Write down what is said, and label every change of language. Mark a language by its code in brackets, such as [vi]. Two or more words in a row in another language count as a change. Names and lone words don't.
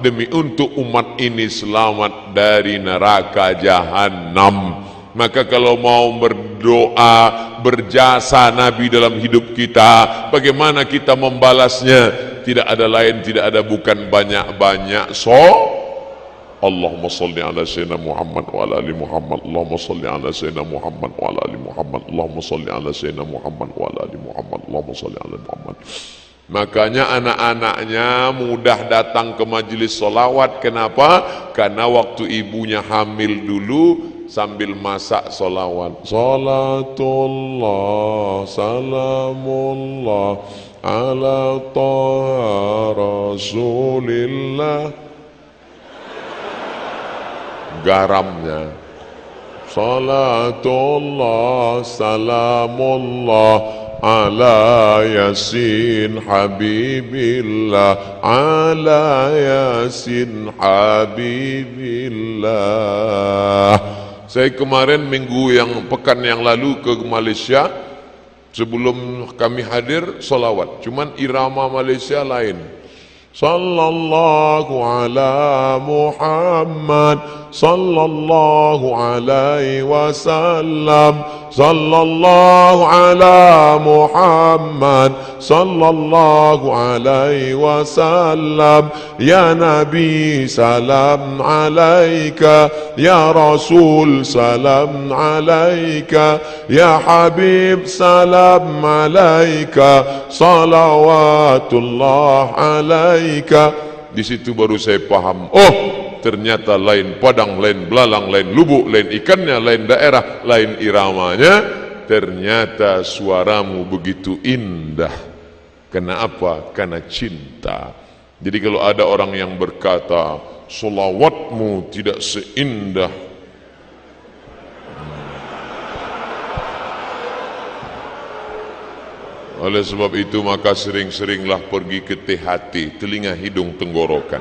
[id] Demi untuk umat ini selamat dari neraka jahanam. Maka kalau mau berdoa, berjasa Nabi dalam hidup kita, bagaimana kita membalasnya? Tidak ada lain, tidak ada bukan banyak-banyak. [ar] اللهم صل على سيدنا محمد و على آل محمد. اللهم صل على سيدنا محمد و على آل محمد. اللهم صل على سيدنا محمد و على آل محمد. اللهم صل على محمد. [id] Makanya anak-anaknya mudah datang ke majelis solawat. Kenapa? Karena waktu ibunya hamil dulu sambil masak solawat. [ar] صلاة الله سلام الله على طه رسول الله. Garamnya صلاة الله سلام الله على يس حبيب الله على يس حبيب الله. [id] Saya kemarin pekan yang lalu ke Malaysia. Sebelum kami hadir solawat, cuman irama Malaysia lain. [ar] صلى الله على محمد, صلى الله عليه وسلم, صلى الله على محمد, صلى الله عليه وسلم. يا نبي سلام عليك يا رسول سلام عليك يا حبيب سلام عليك صلوات الله عليك. [id] Di situ baru saya paham, oh ternyata lain padang, lain belalang, lain lubuk, lain ikannya, lain daerah, lain iramanya. Ternyata suaramu begitu indah. Kenapa? Karena cinta. Jadi kalau ada orang yang berkata solawatmu tidak seindah, oleh sebab itu maka sering-seringlah pergi ke THT, telinga hidung tenggorokan.